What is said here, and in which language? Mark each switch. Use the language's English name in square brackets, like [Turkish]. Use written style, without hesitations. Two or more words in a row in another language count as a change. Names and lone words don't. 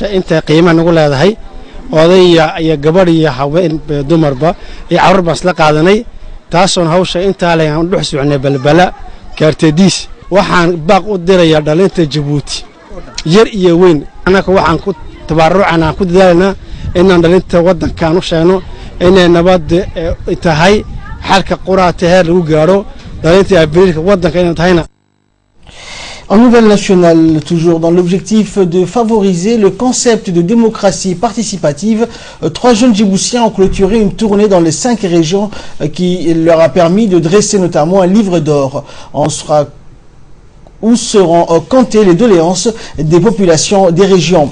[Somali] inta qiimo nagu leedahay odayya iyo gabadh iyo haween dumarba iyo carruur baan isla qaadanay taasoo hawsha inta le aan dhex soconay Balbala kaartaydiis waxaan baaq u dirayaa dhalinta Djibouti yar iyo weyn anaka waxaan ku tabarucana ku dadaalna inaan dhalinta wadanka u sheegno inay nabad tahay xalka quraata heer lagu gaaro dhalinta abiriirka wadanka inay tahayna. [French] En nouvelle nationale, toujours dans l'objectif de favoriser le concept de démocratie participative, 3 jeunes Djiboutiens ont clôturé une tournée dans les 5 régions qui leur a permis de dresser notamment un livre d'or. Où seront comptées les doléances des populations des régions.